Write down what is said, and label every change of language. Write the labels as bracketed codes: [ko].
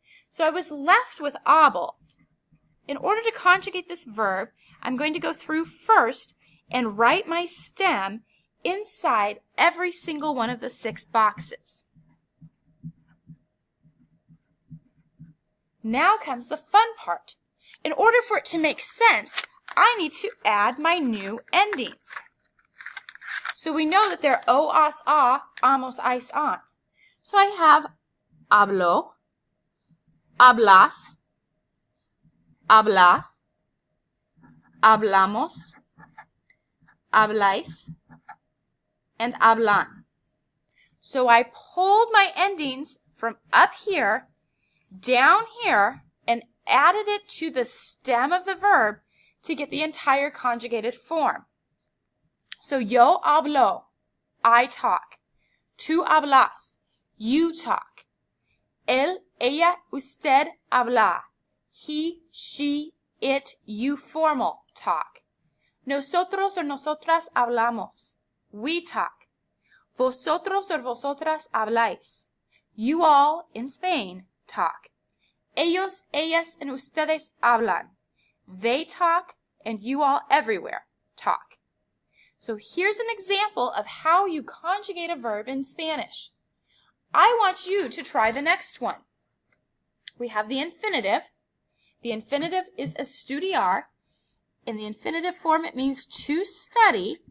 [en] So I was left with able. In order to conjugate this verb, I'm going to go through first and write my stem inside every single one of the 6 boxes. Now comes the fun part. In order for it to make sense, I need to add my new endings. So we know that they're o, as, a, amos, ice, on. [es] So I have hablo, hablas, habla, hablamos, habláis, and hablan. [en] So I pulled my endings from up here, down here, and added it to the stem of the verb to get the entire conjugated form. So [es] yo hablo, [en] I talk. [es] Tú hablas, [en] you talk. [es] Él, ella, usted habla. [en] He, she, it, you formal talk. [es] Nosotros or nosotras hablamos. [en] We talk. [es] Vosotros or vosotras habláis. [en] You all, in Spain, talk. [es] Ellos, ellas, and ustedes hablan. [en] They talk, and you all everywhere talk. So here's an example of how you conjugate a verb in Spanish. I want you to try the next one. We have the infinitive. The infinitive is estudiar. In the infinitive form, it means to study.